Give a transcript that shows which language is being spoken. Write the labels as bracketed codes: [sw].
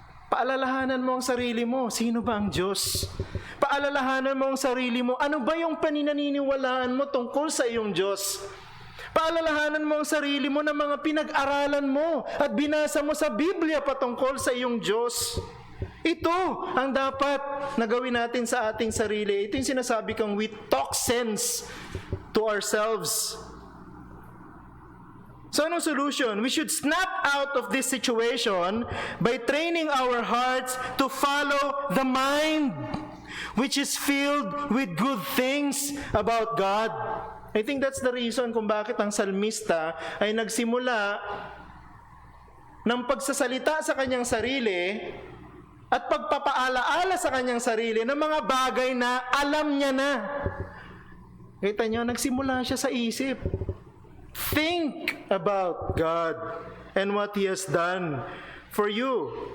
[tl] Paalalahanan mo ang sarili mo, sino ba ang Diyos? Paalalahanan mo ang sarili mo, ano ba yung paninaniniwalaan mo tungkol sa iyong Diyos? Paalalahanan mo ang sarili mo ng mga pinag-aralan mo at binasa mo sa Biblia patungkol sa iyong Diyos. Ito ang dapat na gawin natin sa ating sarili. Ito yung sinasabi kong [en] we talk sense to ourselves. So anong solution? We should snap out of this situation by training our hearts to follow the mind, which is filled with good things about God. I think that's the reason [tl] kung bakit ang salmista ay nagsimula ng pagsasalita sa kanyang sarili at pagpapaalaala sa kanyang sarili ng mga bagay na alam niya na. Kita niyo, nagsimula siya sa isip. [en] Think about God and what He has done for you.